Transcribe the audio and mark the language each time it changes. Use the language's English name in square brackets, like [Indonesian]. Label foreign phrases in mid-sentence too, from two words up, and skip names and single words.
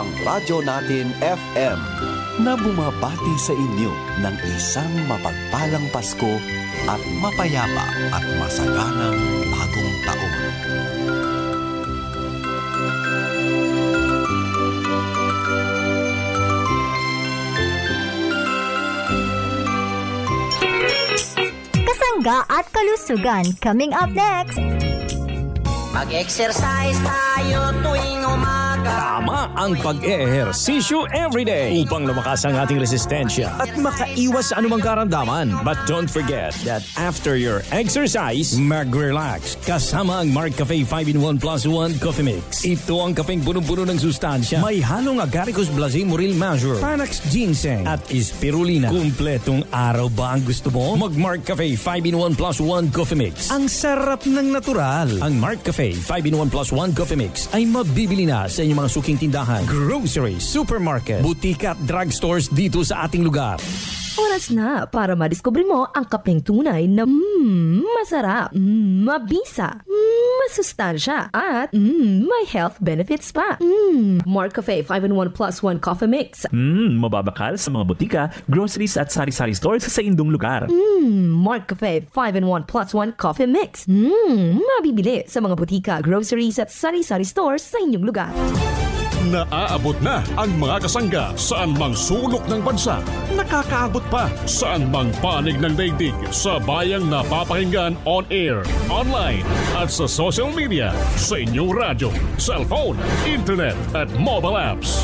[Filipino] Radyo Natin FM na bumabati sa inyo ng isang mapagpalang Pasko at mapayapa at masaganang bagong taon. Kasangga at kalusugan [English] coming up next. [Filipino] Mag-exercise tayo tuwing umaga. Tama ang pag-ehersisyo everyday upang lumakas ang ating resistensya at makaiwas sa anumang karamdaman. [English] But don't forget that after your exercise, [Filipino] mag-relax kasama ang Mark Cafe 5-in-1 Plus 1 Coffee Mix. Ito ang kapeng punong-puno ng sustansya. May halong Agaricus Blazing Moril Major, Panax Ginseng at Spirulina. Kumpletong araw ba ang gusto mo? Mag-Mark Cafe 5-in-1 Plus 1 Coffee Mix. Ang sarap ng natural. Ang Mark Cafe 5-in-1 Plus 1 Coffee Mix ay mabibili na sa inyong mga suking tindahan, grocery, supermarket, butika at drugstores dito sa ating lugar. Oras na para madiskubre mo ang kapeng tunay na masarap, mabisa, masustansya, at may [English] health benefits [Filipino] pa. Mark Cafe 5-in-1 Plus 1 Coffee Mix. [Hiligaynon] Mababakal sa mga butika, groceries at sari-sari stores sa indong lugar. Mark Cafe 5-in-1 Plus 1 Coffee Mix. [Filipino] Mabibili sa mga butika, groceries at sari-sari stores sa inyong lugar. Naaabot na ang mga kasangga saan mang sulok ng bansa. Nakakaabot pa saan mang panig ng daigdig sa bayang napapakinggan [English] on air, [Filipino] online at sa [English] social media, [Filipino] sa inyong radyo, cellphone, internet at [English] mobile apps.